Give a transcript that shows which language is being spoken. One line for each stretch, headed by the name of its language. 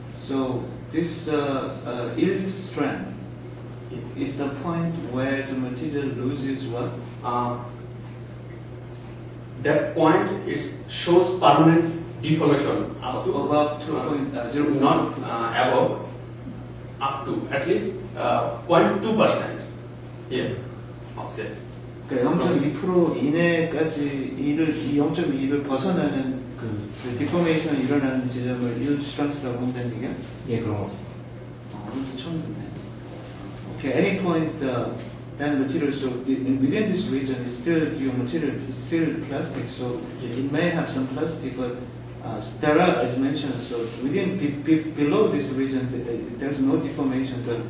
English: So this yield strength is the point where the material loses what? That point it shows permanent deformation up to above 2.0, not above, up to at least 0.2% here. offset.
Korean: 그러니까 0.2% 이내까지 이 0.2를 벗어나는 그 디포메이션이 일어나는 지점을 yield strength라고 한다는 얘기야? 예, 그런 거죠. 이것도 처음 듣네.
English: Okay, any point that material, so within this region is still your material is still plastic, so it may have some plastic, but there are, as mentioned, so within below this region there's no deformation.